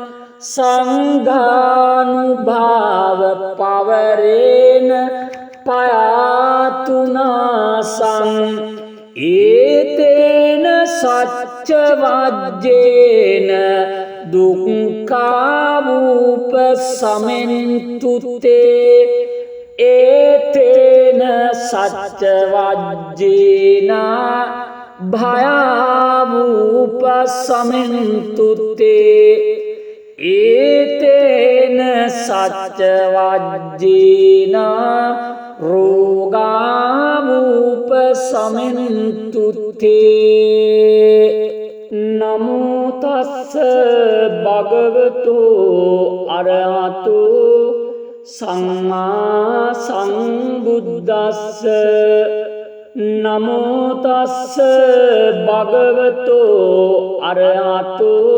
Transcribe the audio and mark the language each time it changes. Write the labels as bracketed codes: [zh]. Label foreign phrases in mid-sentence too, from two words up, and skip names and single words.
[pi] සංඝානුභාව පවරේන පයාතුනාසං ඒතේන සච්ච වජ්ජේන දුක්ඛාවූප සමෙන්තුතේ ඒතේන සච්ච වජ්ජේන භයාවූප සමෙන්තුතේ ඒතේන සච්ච වජ්ජේන රෝගාවූප සමෙන්තුතේ නමෝ තස්ස භගවතු අරහතු සම්මා සම්බුද්දස්ස නමෝ තස්ස භගවතු අරහතු